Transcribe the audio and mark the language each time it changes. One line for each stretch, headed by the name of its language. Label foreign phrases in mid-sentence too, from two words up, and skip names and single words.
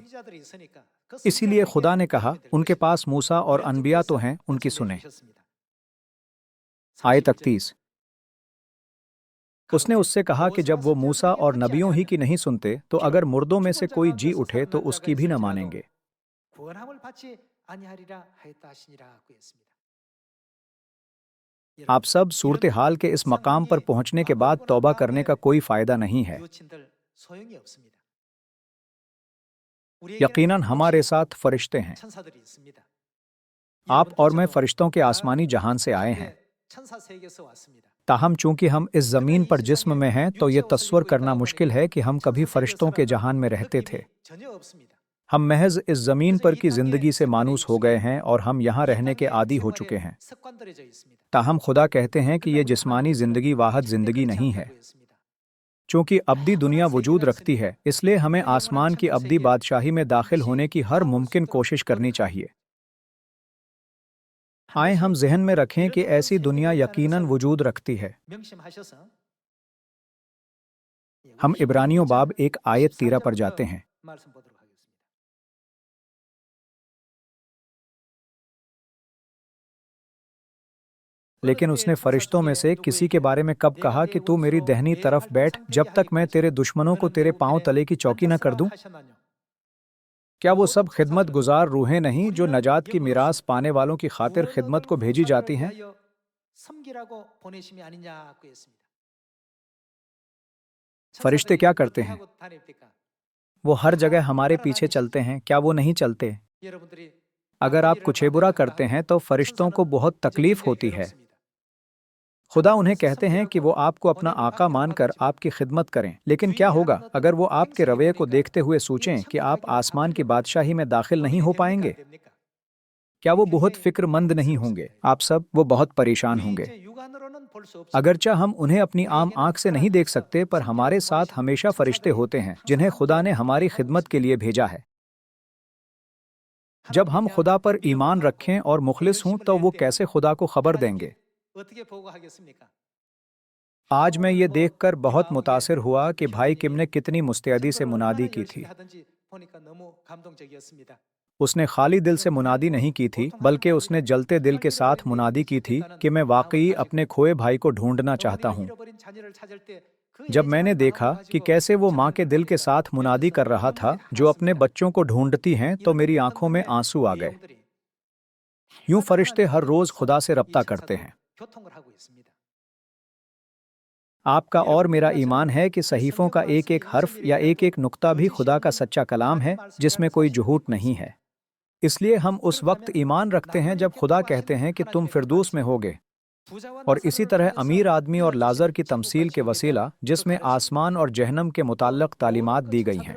Urdu: اسی لیے خدا نے کہا، ان کے پاس موسیٰ اور انبیاء تو ہیں، ان کی سنیں۔ آیت 31۔ اس نے اس سے کہا کہ جب وہ موسیٰ اور نبیوں ہی کی نہیں سنتے تو اگر مردوں میں سے کوئی جی اٹھے تو اس کی بھی نہ مانیں گے۔
Korean: 구원함을 받지 아니하리라 하였다시니라고 했습니다.
Urdu: آپ سب صورت حال کے اس مقام پر پہنچنے کے بعد توبہ کرنے کا کوئی فائدہ نہیں ہے.
Korean: 유친들 소용이 없습니다.
Urdu: یقیناً ہمارے ساتھ فرشتے ہیں.
Korean: 천사들이 있습니다.
Urdu: آپ اور میں فرشتوں کے آسمانی جہان سے آئے ہیں.
Korean: 천사 세계에서 왔습니다.
Urdu: تاہم چونکہ ہم اس زمین پر جسم میں ہیں تو یہ تصور کرنا مشکل ہے کہ ہم کبھی فرشتوں کے جہان میں رہتے تھے.
Korean: 전혀 없습니다.
Urdu: ہم محض اس زمین پر کی زندگی سے مانوس ہو گئے ہیں اور ہم یہاں رہنے کے عادی ہو چکے ہیں.
Korean: 습관들어져 있습니다.
Urdu: تاہم خدا کہتے ہیں کہ یہ جسمانی زندگی واحد زندگی نہیں ہے. چونکہ ابدی دنیا وجود رکھتی ہے، اس لیے ہمیں آسمان کی ابدی بادشاہی میں داخل ہونے کی ہر ممکن کوشش کرنی چاہیے. آئے ہم ذہن میں رکھیں کہ ایسی دنیا یقیناً وجود رکھتی ہے.
Korean: 명심하셔서
Urdu: ہم عبرانیوں باب 1 آیت 13 پر جاتے ہیں.
Korean: 말씀 보도록 하겠습니다.
Urdu: لیکن اس نے فرشتوں میں سے کسی کے بارے میں کب کہا کہ تو میری دہنی طرف بیٹھ جب تک میں تیرے دشمنوں کو تیرے پاؤں تلے کی چوکی نہ کر دوں? کیا وہ سب خدمت گزار روحیں نہیں جو نجات کی میراث پانے والوں کی خاطر خدمت کو بھیجی جاتی ہیں?
Korean: 섬기라고 보내심이 아니냐고 했습니다.
Urdu: فرشتے کیا کرتے ہیں?
Korean: 하고 다닙니까?
Urdu: وہ ہر جگہ ہمارے پیچھے چلتے ہیں، کیا وہ نہیں چلتے?
Korean: 여러분들이
Urdu: اگر آپ کچھ برا کرتے ہیں تو فرشتوں کو بہت تکلیف ہوتی ہے. خدا انہیں کہتے ہیں کہ وہ آپ کو اپنا آقا مان کر آپ کی خدمت کریں، لیکن کیا ہوگا اگر وہ آپ کے رویے کو دیکھتے ہوئے سوچیں کہ آپ آسمان کی بادشاہی میں داخل نہیں ہو پائیں گے? کیا وہ بہت فکرمند نہیں ہوں گے? آپ سب وہ بہت پریشان ہوں گے۔ اگرچہ ہم انہیں اپنی عام آنکھ سے نہیں دیکھ سکتے، پر ہمارے ساتھ ہمیشہ فرشتے ہوتے ہیں جنہیں خدا نے ہماری خدمت کے لیے بھیجا ہے. جب ہم خدا پر ایمان رکھیں اور مخلص ہوں تو وہ کیسے خدا کو خبر دیں گے?
Korean: 어떻게 보고하겠습니까?
Urdu: آج میں یہ دیکھ کر بہت متاثر ہوا کہ بھائی کم نے کتنی مستعدی سے منادی کی تھی.
Korean: 하든지 보니까 너무 감동적이었습니다.
Urdu: اس نے خالی دل سے منادی نہیں کی تھی، بلکہ اس نے جلتے دل کے ساتھ منادی کی تھی کہ میں واقعی اپنے کھوئے بھائی کو ڈھونڈنا چاہتا ہوں.
Korean: 잃어버린 자녀를 찾을 때 그
Urdu: جب میں نے دیکھا کہ کیسے وہ ماں کے دل کے ساتھ منادی کر رہا تھا جو اپنے بچوں کو ڈھونڈتی ہیں، تو میری آنکھوں میں آنسو آ گئے. یوں فرشتے ہر روز خدا سے رابطہ کرتے ہیں.
Korean: 교통을 하고 있습니다.
Urdu: آپ کا اور میرا ایمان ہے کہ صحیفوں کا ایک ایک حرف یا ایک ایک نقطہ بھی خدا کا سچا کلام ہے جس میں کوئی جھوٹ نہیں ہے. اس لیے ہم اس وقت ایمان رکھتے ہیں جب خدا کہتے ہیں کہ تم فردوس میں ہوگے. اور اسی طرح امیر آدمی اور لعزر کی تمثیل کے وسیلہ جس میں آسمان اور جہنم کے متعلق تعلیمات دی گئی ہیں.